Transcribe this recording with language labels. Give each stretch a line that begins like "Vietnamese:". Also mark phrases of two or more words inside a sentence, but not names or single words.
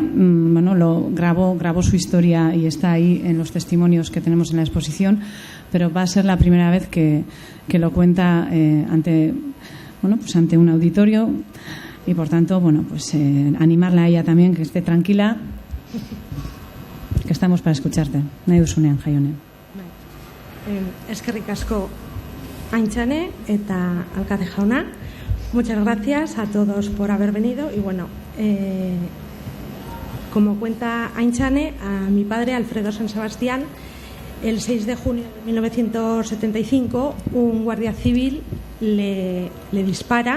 Spanish: Bueno, grabó su historia y está ahí en los testimonios que tenemos en la exposición, pero va a ser la primera vez que lo cuenta ante un auditorio, y por tanto, animarla a ella también, que esté tranquila, que estamos para escucharte.
Basque: Nahi duzunean, Jaione. Eskerrik asko Aintzane eta alkate jauna.
Spanish: Muchas gracias a todos por haber venido. Y bueno, como cuenta Aintzane, a mi padre, Alfredo San Sebastián, el 6 de junio de 1975, un guardia civil le dispara.